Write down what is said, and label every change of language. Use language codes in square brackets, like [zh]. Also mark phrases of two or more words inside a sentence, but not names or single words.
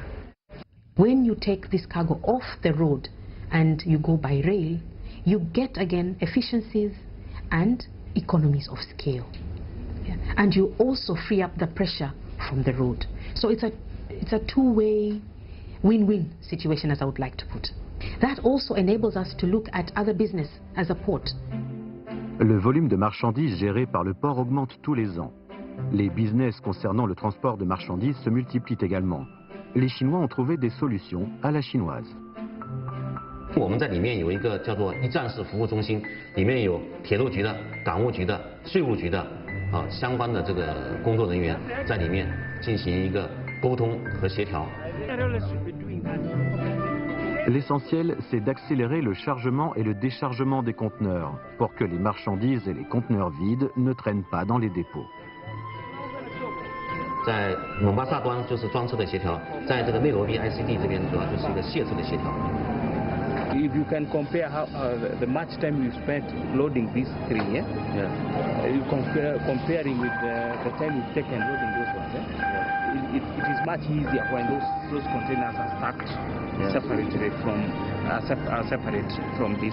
[en] When you take this cargo off the road and you go by rail, you get again efficiencies and economies of scale. And you also free up the pressure from the road. So it's a two-way win-win situation, as I would like to put. That also enables us to look at other business as a port. [fr] Le volume de marchandises géré par le port augmente tous les ans. Les business concernant le transport de marchandises se multiplient également. Les Chinois ont trouvé des solutions à la chinoise. [zh] 我们在里面有一个叫做一站式服务中心，里面有铁路局的、港务局的、税务局的相关的这个工作人员在里面进行一个沟通和协调。 [fr] L'essentiel, c'est d'accélérer le chargement et le déchargement des conteneurs pour que les marchandises et les conteneurs vides ne traînent pas dans les dépôts. [zh] 在蒙巴萨端就是装车的协调，在这个内罗毕 ICD 这边主要就是一个卸车的协调。 [en] If you can compare how the much time you spent loading these three, you comparing with the time you've taken loading those ones, it is much easier when those containers are stacked separated from this.